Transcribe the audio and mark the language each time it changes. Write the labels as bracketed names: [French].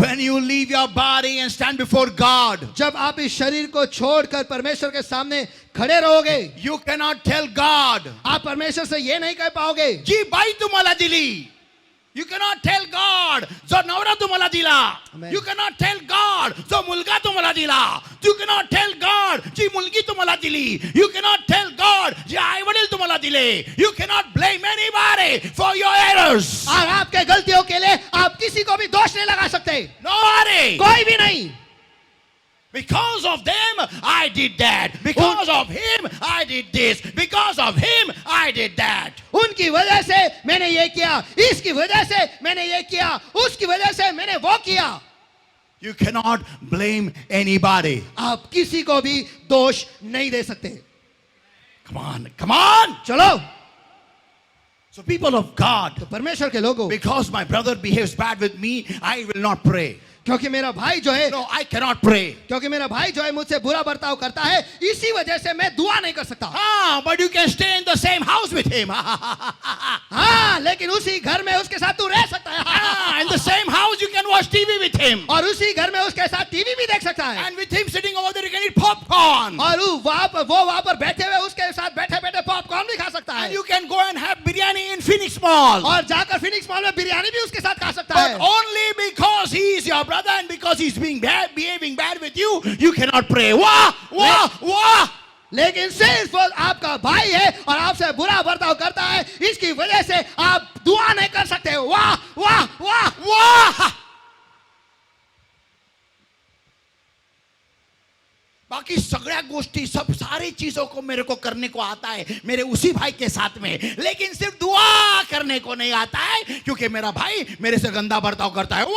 [English] when you leave your body and stand before God, [Hindi] जब आप इस शरीर को छोड़कर परमेश्वर के सामने खड़े रहोगे, [English] you cannot tell God, [Hindi] आप परमेश्वर से ये नहीं कह पाओगे, [Marathi] जी बाई तुम्हाला दिली. [English] You cannot tell God, [Marathi] जो नवरा तुम्हाला दिला. [English] Amen. You cannot tell God, [Marathi] जो मुलगा तुम्हाला दिला. [English] You cannot tell God, [Marathi] जी मुलगी तुम्हाला दिली. [English] You cannot tell God, [Marathi] जी आई वडील तुम्हाला दिले. [English] You cannot blame anybody for your errors. [Hindi] और आपके गलतियों के लिए आप किसी को भी दोष नहीं लगा सकते, [English] Nobody. [Hindi] कोई भी नहीं। [English] Because of them, I did that. Because of him, I did this. Because of him, I did that. [Hindi] उनकी वजह से मैंने ये किया, इसकी वजह से मैंने ये किया, उसकी वजह से मैंने वो किया। [English] You cannot blame anybody. [Hindi] आप किसी को भी दोष नहीं दे सकते। [English] Come on, come on. [Hindi] चलो, [English] So people of God, [Hindi] तो परमेश्वर के लोगों, [English] because my brother behaves bad with me, I will not pray. [Hindi] क्योंकि मेरा भाई जो है [English] No, I cannot pray. [Hindi] क्योंकि मेरा भाई जो है मुझसे बुरा बर्ताव करता है, इसी वजह से मैं दुआ नहीं कर सकता। [English] Ah, but you can stay in the same house with him. [Hindi] हाँ, लेकिन उसी घर में उसके साथ तू रह सकता है। [English] In the same house you can watch TV him. [Hindi] और उसी घर में उसके साथ टीवी भी देख सकता है, [English] And with him sitting over there, he can eat popcorn. [Hindi] और वो वहां पर बैठे हुए उसके साथ बैठे बैठे पॉपकॉर्न भी खा सकता [English] And [Hindi] है, [English] you can go and have biryani in Phoenix Mall. [Hindi] और जाकर फिनिक्स मॉल में बिरयानी भी उसके साथ खा सकता [English] But [Hindi] है। [English] only because he is your brother and because he's behaving bad with you, you cannot pray. [Hindi] Wah, wah, wah. लेकिन सिर्फ वो आपका भाई है और आपसे बुरा बर्ताव करता है, इसकी वजह से आप दुआ नहीं कर सकते। वाह वाह वाह वाह। [Marathi] बाकी सगळ्या गोष्टी [Hindi] सब सारी चीजों को मेरे को करने को आता है मेरे उसी भाई के साथ में, लेकिन सिर्फ दुआ करने को नहीं आता है क्योंकि मेरा भाई मेरे से गंदा बर्ताव करता है।